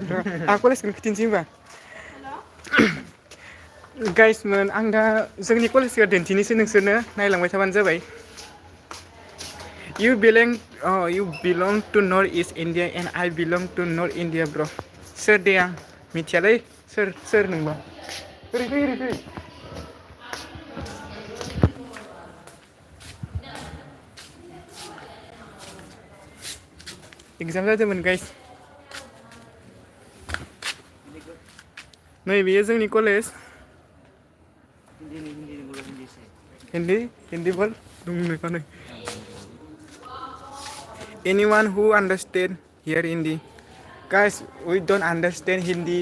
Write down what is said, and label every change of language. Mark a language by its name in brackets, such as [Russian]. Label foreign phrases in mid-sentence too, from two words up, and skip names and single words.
[Bodo] Aku kolas ketinci ba. Guys मोन आं दा जोंनि कलेजखौ दिन्थिनोसै नोंसोरनो नायलांबाय थाबानो जाबाय. [English] You belong to Northeast India and I belong to North India, bro. [Bodo] Sir deh ang मिथियालै सोर नोंबा. Firi. Exam जादोंमोन guys. नै बेयो जोंनि कलेज. [Hindi] हिन्दी बोल [Bodo] दुंनो. [English] Anyone who understand here Hindi, guys, we don't understand Hindi.